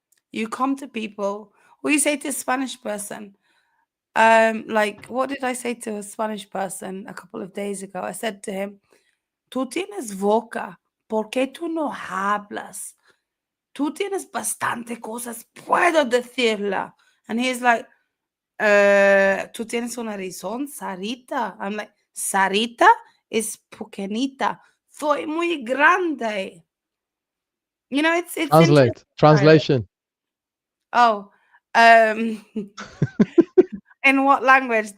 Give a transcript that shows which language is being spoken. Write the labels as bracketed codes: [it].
[en] You come to people, what you say to a Spanish person, like what did I say to a Spanish person a couple of days ago? I said to him, [es] tú tienes boca, ¿por qué tú no hablas? Tú tienes bastante cosas, puedo decirla. [en] And he's like, [es] tú tienes una razón, Sarita. [en] I'm like, Sarita is [es] pequeñita. Soy muy grande. [en] You know, it's interesting. Translation. Oh, in what language?